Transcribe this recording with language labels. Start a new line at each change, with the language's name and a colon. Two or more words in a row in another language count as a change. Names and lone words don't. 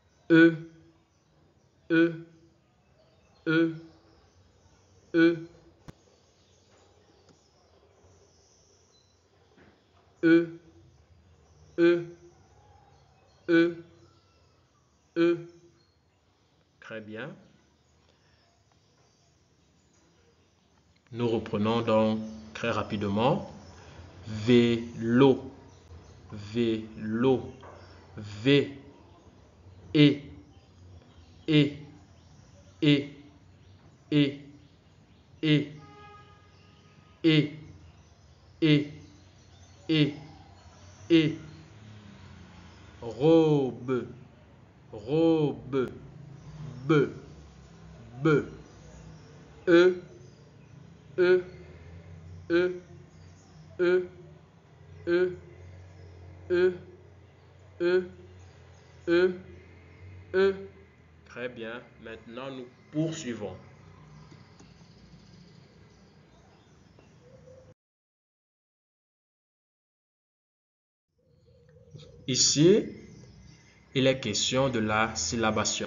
French: E, E, E, E, E, E, E, E. Très bien. Nous reprenons donc très rapidement. Vélo, vélo, V, E, E, E, E, E, E, E, E, E, robe, robe, B, B, E, E, E, E, E, E, E, E, E. Très bien. Maintenant, nous poursuivons. Ici, il est question de la syllabation.